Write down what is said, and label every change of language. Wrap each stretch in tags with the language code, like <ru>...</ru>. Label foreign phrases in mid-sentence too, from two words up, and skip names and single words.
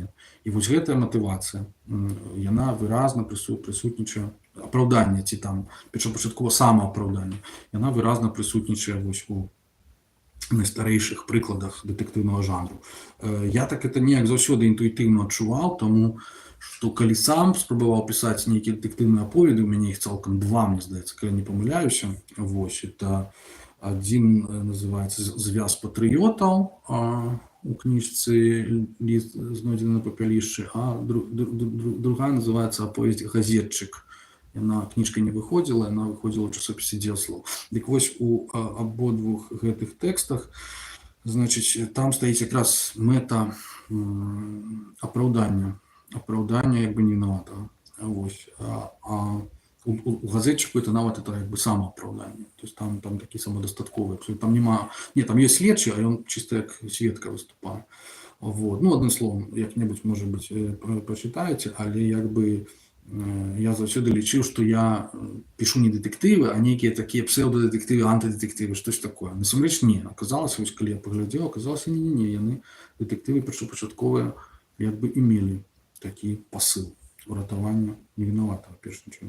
<be>І вось гэтая матывацыя, яна выразна прысутнічае, апраўданне ці там першапачаткова самаапраўданне, яна выразна прысутнічае вось у найстарэйшых прыкладах дэтэктыўнага жанру. Я так это неяк заўсёды інтуітыўна адчуваў, таму што калі сам спрабаваў пісаць нейкія дэтэктыўныя аповеды, у мяне іх цалкам два, мне здаецца, калі не памыляюся, вось,</be> <ru>это один называется</ru> <be>«Звяз патрыётаў» у кніжцы «Ліст знойдзены на папялішчы», а другая называется «Аповесць газетчык». Яна кніжка не выходзіла, яна выходзіла ў часопісе «Дзеяслоў». Дык вось у абодвух гэтых тэкстах, значыць, там стаіць якраз мэта апраўдання як бы невінаватага. Вось. У газетчику это нават это як бы самоапраўданне.</be> <ru>То есть</ru> <be>там такі самадастатковы. Там нема... Не, там есть следчы, а ён чисто як сведка выступае. Вот. Ну, адным словом, як-небудзь,</be> <ru>может быть,</ru> <be>прачытаеце, але як бы я заўсёды лічыў, што я пішу не дэтэктывы, а нейкія такія псеўдадэтэктывы, антыдэтэктывы, штось такое. Насамрэч не. Аказалася, вось калі я паглядзеў, аказалася, не, яны дэтэктывы першапачатковыя як бы имелі такі пасыл уратавання невінаватага, перш нічога.</be>